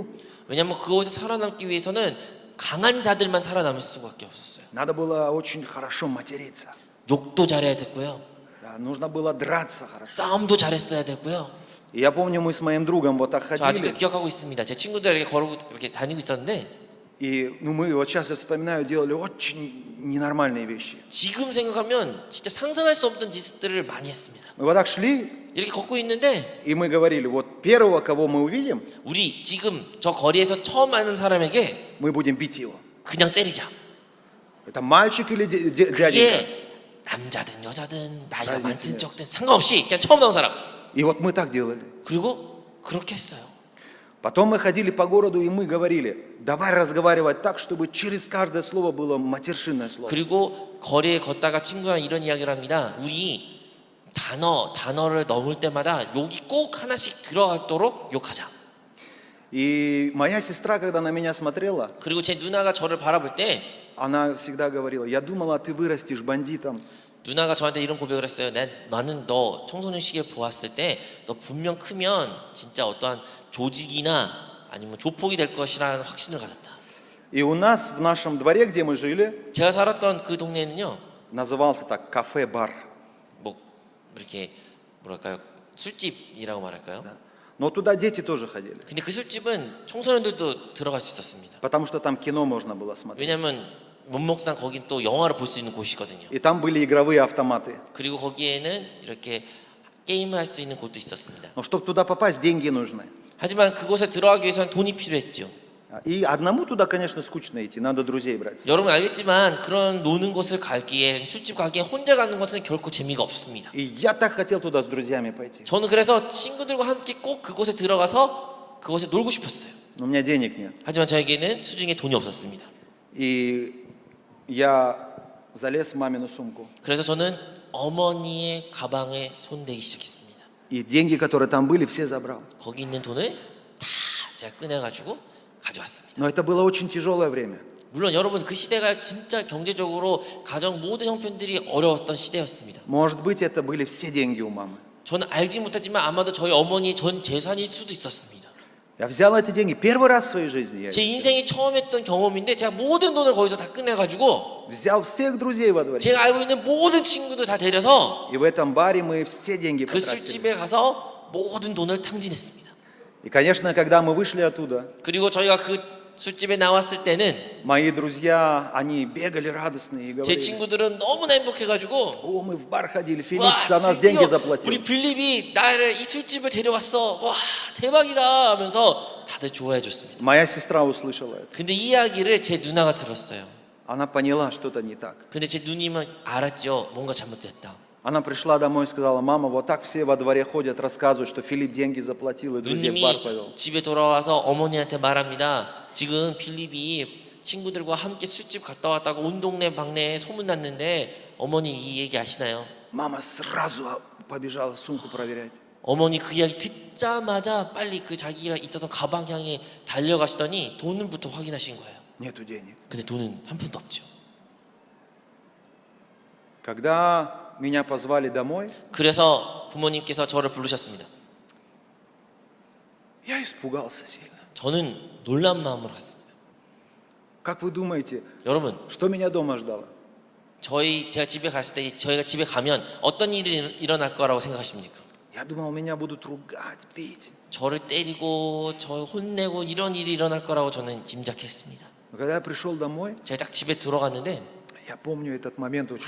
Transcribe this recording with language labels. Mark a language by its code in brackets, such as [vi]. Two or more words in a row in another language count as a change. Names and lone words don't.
[ko] 왜냐하면 그곳에 살아남기 위해서는 강한 자들만 살아남을 수밖에 없었어요. [ru] Надо было очень хорошо материться. [ko] 욕도 잘해야 됐고요, [ru] Да, нужно было драться хорошо. [ko] 싸움도 잘했어야 됐고요. [ru] И я помню, мы с моим другом вот так [ko] 저 아직도 [ru] ходили. [ko] 기억하고 있습니다. 제 친구들에게 걸고 이렇게 다니고 있었는데 [ru] И мы вот сейчас я вспоминаю, делали очень ненормальные вещи. [ko] 지금 생각하면 진짜 상상할 수 없던 짓들을 많이 했습니다. [ru] Мы вот так шли, [ko] 이렇게 걷고 있는데 [ru] и мы говорили, вот первого, кого мы увидим, [ko] 우리 지금 저 거리에서 처음 아는 사람에게 [ru] мы будем бить его. [ko] 그냥 때리자. [ru] Это мальчик или дяденька? [ko] 이게 남자든 여자든 나이가 [ru] разницы [ko] 많든 [ru] нет. [ko] 적든 상관없이 그냥 처음 나온 사람. [ru] И вот мы так делали. [ko] 그리고 그렇게 했어요. [ru] Потом мы ходили по городу, и мы говорили, давай разговаривать так, чтобы через каждое слово было матершинное слово. [ko] 그리고 거리에 걷다가 친구랑 이런 이야기를 합니다. 우리 단어를 넘을 때마다 욕이 꼭 하나씩 들어가도록 욕하자. [ru] И моя сестра, когда на меня смотрела, [ko] 그리고 제 누나가 저를 바라볼 때 [ru] она всегда говорила, я думала, ты вырастешь бандитом. [ko] 누나가 저한테 이런 고백을 했어요. 나는 너 청소년 시기에 보았을 때 너 분명 크면 진짜 어떠한 조직이나 아니면 조폭이 될 것이라는 확신을 가졌다. [ru] И у нас в нашем дворе, где мы жили, [ko] 제가 살았던 그 동네는요, [ru] назывался так кафе-бар. [ko] 뭐 이렇게 뭐랄까요, 술집이라고 말할까요? [ru] Но туда дети тоже ходили, [ko] 근데 그 술집은 청소년들도 들어갈 수 있었습니다. [ru] потому что там кино можно было смотреть. [ko] 왜냐하면 문목상 거긴 또 영화를 볼 수 있는 곳이거든요. [ru] И там были игровые автоматы. [ko] 그리고 거기에는 이렇게 게임을 할 수 있는 곳도 있었습니다. [ru] Но чтобы туда попасть, деньги нужны. [ko] 하지만 그곳에 들어가기 위해서는 돈이 필요했죠. [ru] И одному туда, конечно, скучно идти, надо друзей брать. [ko] 여러분 알겠지만 그런 노는 곳을 가기에 술집 가기에 혼자 가는 것은 결코 재미가 없습니다. [ru] И я так хотел туда с друзьями пойти. [ko] 저는 그래서 친구들과 함께 꼭 그곳에 들어가서 그곳에 놀고 싶었어요. [ru] Но у меня денег нет. [ko] 하지만 저에게는 수중에 돈이 없었습니다. [ru] И я залез в мамину сумку. [ko] 그래서 저는 어머니의 가방에 손대기 시작했습니다. [ru] И деньги, которые там были, все забрал. [ko] 거기 있는 돈을 다 제가 꺼내가지고 가져왔습니다. [ru] Но это было очень тяжелое время. [ko] 물론 여러분 그 시대가 진짜 경제적으로 가정 모든 형편들이 어려웠던 시대였습니다. [ru] Может быть, это были все деньги у мамы. [ko] 저는 알지 못했지만 아마도 저희 어머니의 전 재산일 수도 있었습니다. [ru] Я взял эти деньги первый раз в своей жизни. Я [ko] 제 인생이 처음 했던 경험인데 제가 모든 돈을 거기서 다 끝내가지고 [ru] взял всех друзей во дворе. [ko] 제가 알고 있는 모든 친구들 다 데려서 [ru] И в этом баре мы все деньги [ko] 그 [ru] потратили. [ko] 술집에 가서 모든 돈을 탕진했습니다. [ru] И, конечно, когда мы вышли оттуда, [ko] 그리고 저희가 그 술집에 나왔을 때는 [ru] мои друзья, они бегали радостные и [ko] 제 [ru] говорили: [ko] 친구들은 너무나 행복해가지고 [ru] о, мы в бар ходили, Филипп [ko] 와, [ru] за нас [ko] 드디어 [ru] деньги заплатил. [ko] 우리 빌립이 나를 이 술집을 데려왔어. 와, 대박이다 하면서 다들 좋아해 줬습니다. [ru] Моя сестра услышала это. [ko] 근데 이 이야기를 제 누나가 들었어요. [ru] Она поняла, что-то не так. [ko] 근데 제 누님은 알았죠. 뭔가 잘못됐다. [ru] Она пришла домой и сказала: мама, вот так все во дворе ходят, рассказывают, что Филипп деньги заплатил и друзей в бар повел. [ko] 누님이 집에 돌아와서 어머니한테 말합니다. 지금 빌립이 친구들과 함께 술집 갔다 왔다고 온 동네 방네에 소문났는데 어머니 이 얘기 아시나요? [ru] Мама сразу побежала сумку проверять. [ko] 어머니 그 이야기 듣자마자 빨리 그 자기가 있었던 가방 향해 달려가시더니 돈은부터 확인하신 거예요. [ru] Нету денег. [ko] 근데 돈은 한 푼도 없죠. [ru] Когда меня позвали домой, [ko] 그래서 부모님께서 저를 부르셨습니다. [ru] я испугался сильно. [ko] 저는 놀란 마음으로 갔습니다. [ru] Как вы думаете, [ko] 여러분, [ru] что меня дома ждало? [ko] 제가 집에 갔을 때 저희가 집에 가면 어떤 일이 일어날 거라고 생각하십니까? [ru] Я думал, меня будут ругать, бить. [ko] 저를 때리고 저 혼내고 이런 일이 일어날 거라고 저는 짐작했습니다. [ru] Но когда я пришел домой, [ko] 제가 딱 집에 들어갔는데 [ru] я помню этот момент очень